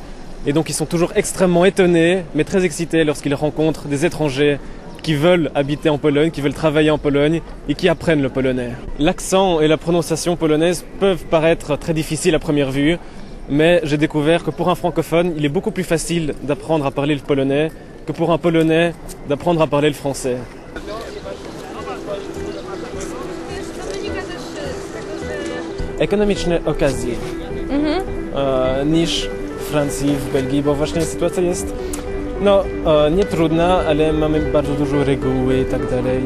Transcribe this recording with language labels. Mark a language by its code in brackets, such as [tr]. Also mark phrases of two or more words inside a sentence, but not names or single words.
[fr] Et donc ils sont toujours extrêmement étonnés, mais très excités lorsqu'ils rencontrent des étrangers qui veulent habiter en Pologne, qui veulent travailler en Pologne et qui apprennent le polonais. L'accent et la prononciation polonaise peuvent paraître très difficiles à première vue, mais j'ai découvert que pour un francophone, il est beaucoup plus facile d'apprendre à parler le polonais que pour un polonais d'apprendre à parler le français. [pl] Ekonomiczne okazje niż w Francji, w Belgii, bo właśnie sytuacja jest nie trudna, ale mamy bardzo dużo reguły i tak dalej.